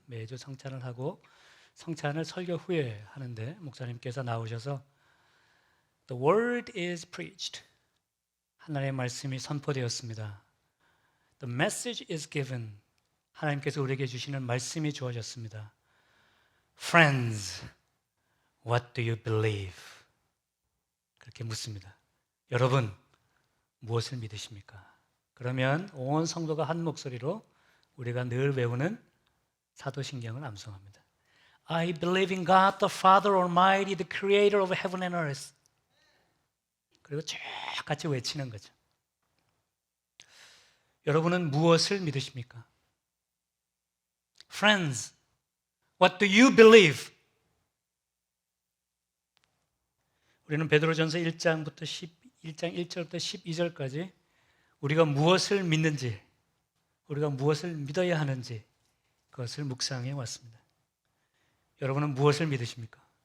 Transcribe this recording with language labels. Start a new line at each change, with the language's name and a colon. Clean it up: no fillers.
Korean: 매주 성찬을 하고 성찬을 설교 후에 하는데 목사님께서 나오셔서
English: The word is preached.
Korean: 하나님의 말씀이 선포되었습니다.
English: The message is given.
Korean: 하나님께서 우리에게 주시는 말씀이 주어졌습니다.
English: Friends, what do you believe?
Korean: 그렇게 묻습니다. 여러분, 무엇을 믿으십니까? 그러면 온 성도가 한 목소리로 우리가 늘 외우는 사도신경을 암송합니다.
English: I believe in God the Father Almighty, the Creator of heaven and earth.
Korean: 그리고 쭉 같이 외치는 거죠. 여러분은 무엇을 믿으십니까?
English: Friends, what do you believe?
Korean: 우리는 베드로전서 1장 1절부터 12절까지 우리가 무엇을 믿는지, 우리가 무엇을 믿어야 하는지 그것을 묵상해 왔습니다. 여러분은 무엇을 믿으십니까?